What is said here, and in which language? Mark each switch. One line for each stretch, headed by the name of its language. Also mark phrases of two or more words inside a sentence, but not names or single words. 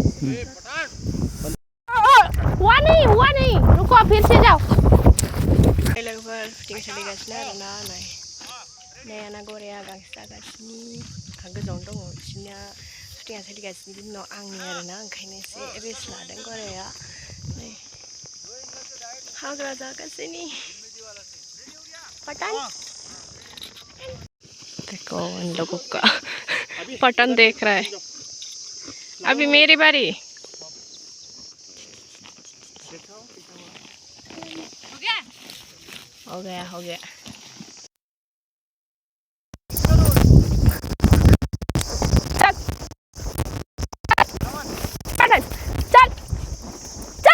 Hindi: हुआ नहीं रुको फिर से जाओ
Bodo: लोगोफोर फिटिं सोलिगासिनो आरोना नै आना गराया गांसो जागासिनो गोजौआवनो दङ बिसोरनिया फिटिंआ सोलिगासिनो बिनि उनाव आंनि आरोना ओंखायनो एसे रेस्ट लादों गराया नै हाग्रा जागासिनो
Hindi: पठान देखो इन लोगों का पठान देख रहा है अभी मेरी बारी हो गया चल